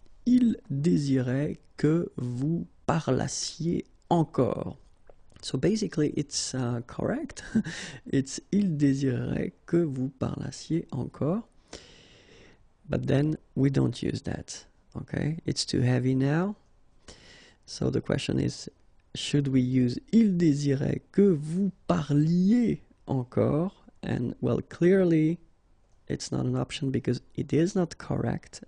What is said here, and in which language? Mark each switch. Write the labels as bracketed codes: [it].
[fr] Il désirait que vous parlassiez encore. [en] So basically it's correct. It's [fr] il désirait que vous parlassiez encore. [en] But then we don't use that. Okay, it's too heavy now. So the question is, should we use [fr] il désirait que vous parliez encore? [en] And well, clearly it's not an option because it is not correct.